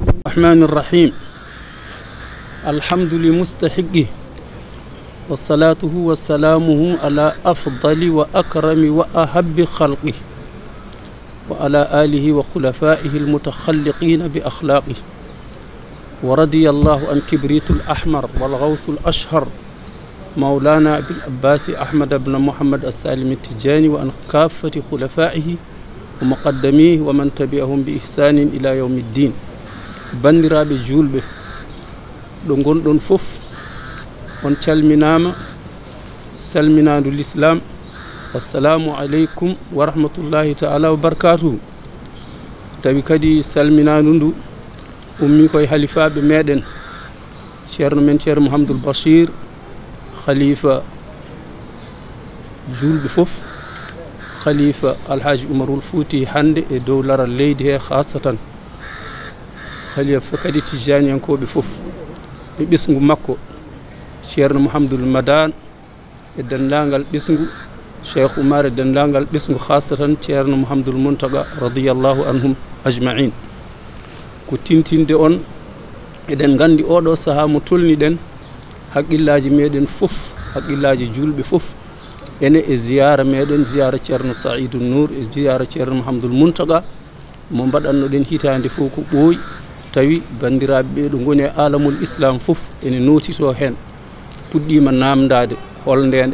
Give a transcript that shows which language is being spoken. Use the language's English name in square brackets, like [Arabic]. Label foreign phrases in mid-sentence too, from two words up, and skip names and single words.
[Arabic] الرحمن الرحيم الحمد لمستحقه والصلاة والسلامه على أفضل وأكرم وأحب خلقه وعلى آله وخلفائه المتخلقين بأخلاقه ورضي الله عن كبريت الأحمر والغوث الأشهر مولانا أبي العباس أحمد بن محمد السالم التجاني وعن كافة خلفائه ومقدميه ومن تبعهم بإحسان إلى يوم الدين [Fula] bandiraaɓe julɓe ɗo gonɗon fof on calminama salminadu l'islam [Arabic] السلام عليكم ورحمة الله تعالى وبركاته [Fula] tawi kadi salminadu ndu ummi koye halifaɓe meɗen ceerno men ceerno Mouhamadoul Bachir khalifa julɓe fof khalifa alhaji Oumarul Fouti hande e dow laral leydi he khasatan khalifa kadi tijaniyankoɓe fof e ɓesgu makko ceerno Mouhamadoul Madane e dendagal ɓesgu cheikh Oumar e dendagal ɓesgu khasatan ceerno Mouhamadoul Mountaga [Arabic] رضي الله عنهم أجمعين [Fula] ko tintinde on eɗen gandi oɗo saaha mo tolni ɗen haqqillaji meɗen fof haqqillaji julɓe fof ene e ziyara meɗen ziyara ceerno Saïdou Nour e ziyara ceerno Mouhamadoul Mountaga mo mbaɗannoɗen hitande fof ko ɓooyi tawi bandiraɓe ɓe ɗo goni e [Arabic] عالم الإسلام [Fula] fof ene notito hen puɗɗima namdade hol nden